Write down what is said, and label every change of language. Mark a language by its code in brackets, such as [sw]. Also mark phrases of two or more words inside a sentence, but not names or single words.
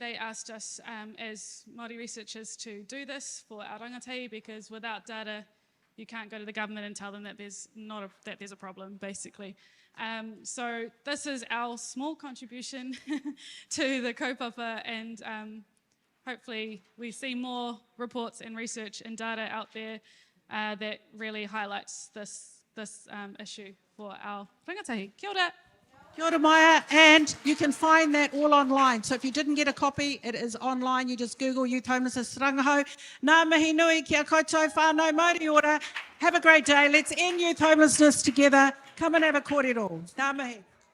[en] They asked us as Māori researchers to do this for our rangatahi because without data, you can't go to the government and tell them that there's a problem, basically. So this is our small contribution to the kaupapa, and hopefully we see more reports and research and data out there that really highlights this issue for our rangatahi. [mi] Kia ora. Kia ora Maia, [en] and you can find that all online. So if you didn't get a copy, it is online. You just Google Youth Homelessness Rangahau. [mi] Ngā mihi nui kia koutou whānau mauri ora. [en] Have a great day. Let's end youth homelessness together. Come and have a kōrero. [mi] Ngā mihi.